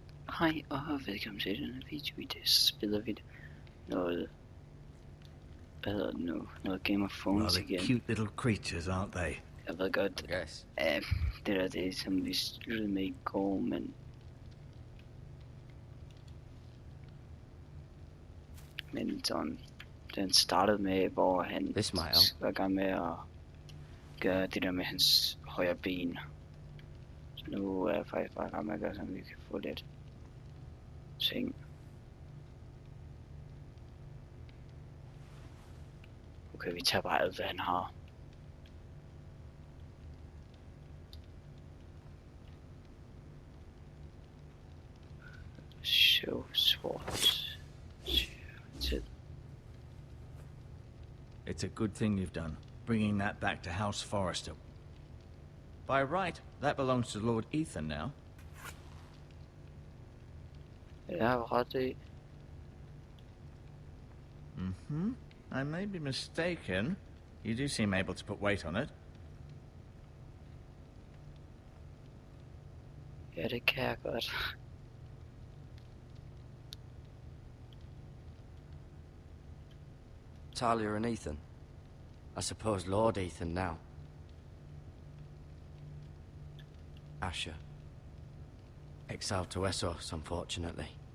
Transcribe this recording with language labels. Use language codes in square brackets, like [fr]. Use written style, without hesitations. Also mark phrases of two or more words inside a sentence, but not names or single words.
[da] Hej og velkommen til denne video. I dag spiller vi noget, hvad hedder det nu? Noget Game of Thrones igen. [en] Cute little creatures, aren't they? [da] Jeg ved godt, [en] Yes. [da] det er som vi sluttede med i går, men sådan, den startede med, hvor han var i gang med at gøre det der med hans højre ben. Så nu er jeg faktisk bare i gang med at gøre sådan, at vi kan få lidt ting. Okay, vi tager bare alt, hvad han har. [en] Show swords. It's a good thing you've done, bringing that back to House Forrester. By right, that belongs to Lord Ethan now. [da] Yeah, ret. [en] I may be mistaken. You do seem able to put weight on it. [da] Ja, det kan jeg godt. [en] Talia and Ethan. I suppose Lord Ethan now. Asher. Exiled to Essos, unfortunately.